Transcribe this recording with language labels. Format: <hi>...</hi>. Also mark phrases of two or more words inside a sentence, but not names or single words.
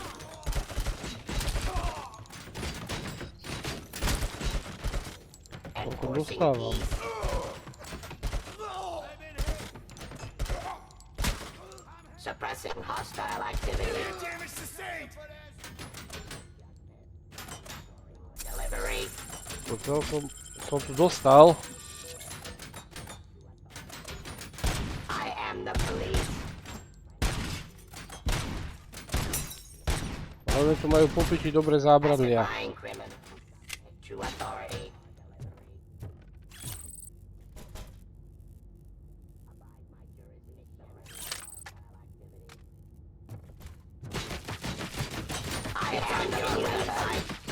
<en>Enforcing peace. Suppressing hostile activity. Damage sustained. Delivery.</en> <sk>Som tu dostal.</sk> <en>I am the police.</en> <sk>Ale tu majú popiči dobre zábradlia.</sk> <en>Pacifying criminals. To authority. I am the police.</en>